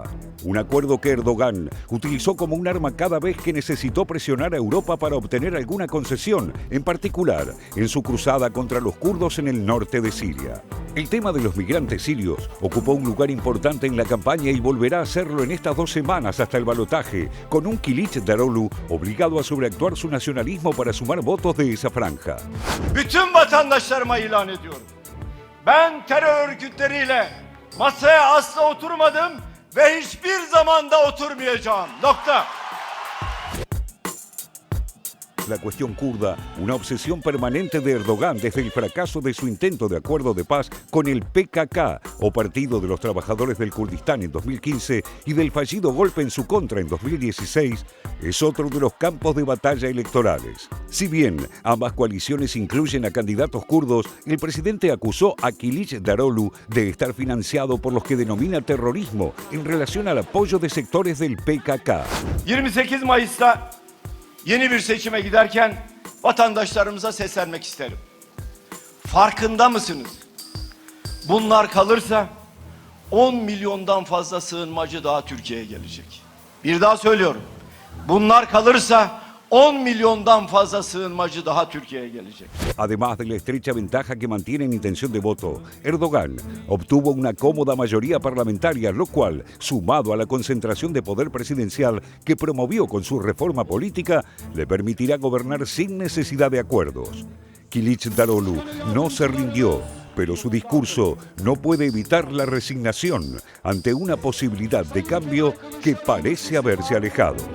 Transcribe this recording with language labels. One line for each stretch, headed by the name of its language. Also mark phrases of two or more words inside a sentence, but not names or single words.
Spanish: Un acuerdo que Erdogan utilizó como un arma cada vez que necesitó presionar a Europa para obtener alguna concesión, en particular en su cruzada contra los kurdos en el norte de Siria. El tema de los migrantes sirios ocupó un lugar importante en la campaña y volverá a hacerlo en estas 2 semanas hasta el balotaje, con un Kılıçdaroğlu obligado a sobreactuar su nacionalismo para sumar votos de esa franja.
Turkish: Bütün vatandaşlarıma ilan ediyorum. Ben terör örgütleriyle masaya asla oturmadım ve hiçbir zaman da oturmayacağım. Nokta.
Spanish: La cuestión kurda, una obsesión permanente de Erdogan desde el fracaso de su intento de acuerdo de paz con el PKK, o Partido de los Trabajadores del Kurdistán en 2015, y del fallido golpe en su contra en 2016, es otro de los campos de batalla electorales. Si bien ambas coaliciones incluyen a candidatos kurdos, el presidente acusó a Kılıçdaroğlu de estar financiado por los que denomina terrorismo en relación al apoyo de sectores del PKK.
Turkish: 28 Mayıs'ta yeni bir seçime giderken vatandaşlarımıza seslenmek isterim. Farkında mısınız? Bunlar kalırsa 10 milyondan fazla sığınmacı daha Türkiye'ye gelecek. Bir daha söylüyorum. Bunlar kalırsa 10 milyondan fazla sığınmacı daha Türkiye'ye gelecek.
Spanish: Además de la estrecha ventaja que mantiene en intención de voto, Erdogan obtuvo una cómoda mayoría parlamentaria, lo cual, sumado a la concentración de poder presidencial que promovió con su reforma política, le permitirá gobernar sin necesidad de acuerdos. Kılıçdaroğlu no se rindió, pero su discurso no puede evitar la resignación ante una posibilidad de cambio que parece haberse alejado.